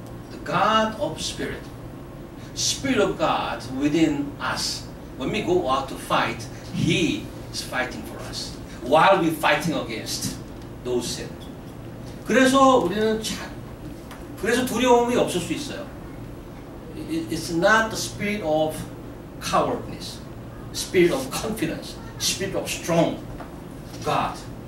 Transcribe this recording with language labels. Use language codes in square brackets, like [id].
[en] The God of Spirit, Spirit of God within us. When we go out to fight, He is fighting for us while we fighting against those sins. [ko] 그래서 우리는 그래서 두려움이 없을 수 있어요. [en] It's not the spirit of cowardness, spirit of confidence, spirit of strong God.